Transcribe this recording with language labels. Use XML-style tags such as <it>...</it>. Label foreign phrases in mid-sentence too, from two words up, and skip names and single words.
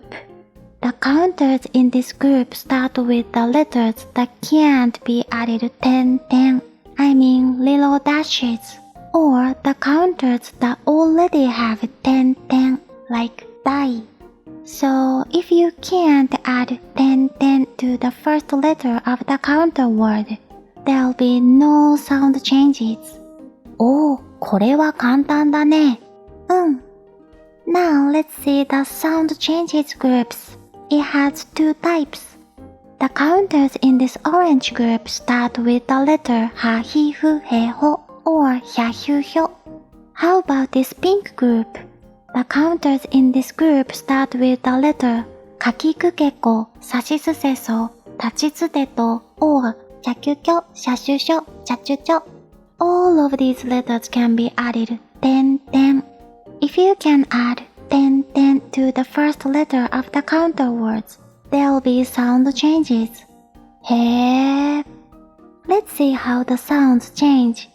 <en>The counters in this group start with the letters that can't be added 10, I mean little dashes, or the counters that already have 10, like dai. So if you can't add 10 to the first letter of the counter word, there'll be no sound changes.</en> <ja>おー、これは簡単だね。</ja> <en>Now let's see the sound changes groups. It has 2 types. The counters in this orange group start with the letter ha, hi, fu, he, ho, or hya, hyu, hyo. How about this pink group? The counters in this group start with the letter ka, ki, ku, ke, ko, sa, shi, su, se, so, ta, chi, tsu, te, to, or cha, kyu, kyo, sha, shu, sho, cha, chu, cho. All of these letters can be added 10. If you can add 10 to the first letter of the counter words, there'll be sound changes. へー。Let's see how the sounds change.</en>